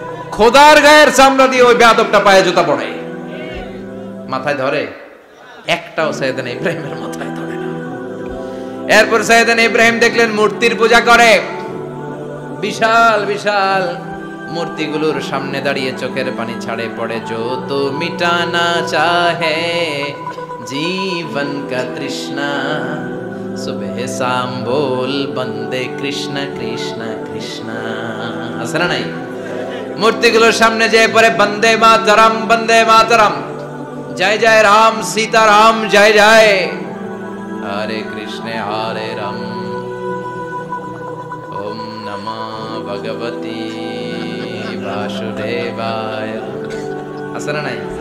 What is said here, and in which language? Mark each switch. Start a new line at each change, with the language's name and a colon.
Bangla: খোদার গায়ের চামড়া দিয়ে ওই বেয়াদবটা পায়ে জুতা পড়ে। মাথায় ধরে? একটাও সাইয়েদনা ইব্রাহিমের মাথায় ধরে না। এরপর সাইয়েদনা ইব্রাহিম দেখলেন মূর্তির পূজা করে। বিশাল বিশাল মূর্তিগুলোর সামনে দাঁড়িয়ে চোখের পানি ছাড়ে পড়ে।
Hindi: जो तो मिटाना चाहे जीवन का तृष्णा सुबह शाम बोल बंदे कृष्ण कृष्ण कृष्ण।
Bangla: আছে না নাই? মূর্তিগুলোর সামনে যেয়ে পড়ে বন্দে মাতরম, জয় জয় রাম সীতারাম জয় জয়, হরে কৃষ্ণ হরে রাম,
Sanskrit: ওম নমঃ ভগবতে বাসুদেবায়।
Bangla: আছে না নাই?